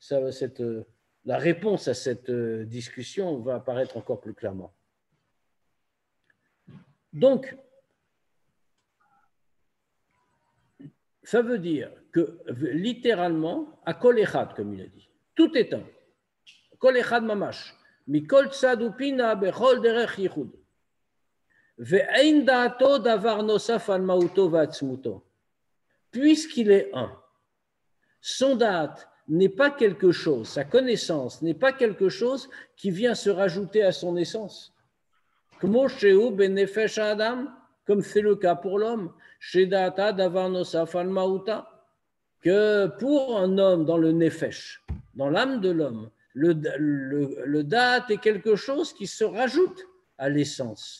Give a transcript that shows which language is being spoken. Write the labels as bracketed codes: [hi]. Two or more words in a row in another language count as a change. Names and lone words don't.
[fr] La réponse à cette discussion va apparaître encore plus clairement. Donc, ça veut dire que, littéralement, à [he] כל אחד, [fr] comme il a dit, tout est un. [he] כל אחד ממש. מכל צד ופינה בכל דרך יחוד. ואין דעתו דבר נוסף על מהותו ועצמותו. [fr] Puisqu'il est un, Son date n'est pas quelque chose, sa connaissance n'est pas quelque chose qui vient se rajouter à son essence. Comme c'est le cas pour l'homme, que pour un homme dans le nefesh, dans l'âme de l'homme, le date est quelque chose qui se rajoute à l'essence.